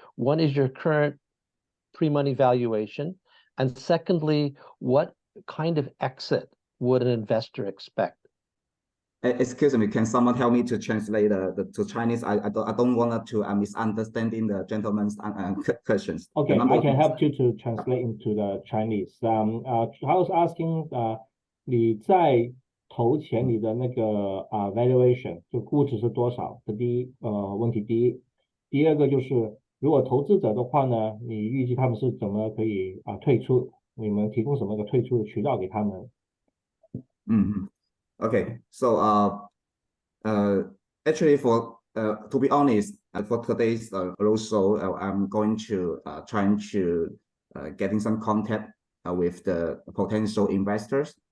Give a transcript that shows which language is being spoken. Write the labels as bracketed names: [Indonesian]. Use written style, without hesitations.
[English] One is your current pre-money valuation, and secondly, what kind of exit would an investor expect? Excuse me, can someone help me to translate to Chinese? I don't want to misunderstanding the gentleman's questions. Okay, I can help you to translate into the Chinese. I was asking, [Chinese] 你在投前你的那个valuation 就估值是多少？这问题第一。第二个就是如果投资者的话呢，你预计他们是怎么可以退出？你们提供什么个退出的渠道给他们？ [English] Okay, so actually to be honest, for today's roadshow, I'm going to trying to getting some contact with the potential investors.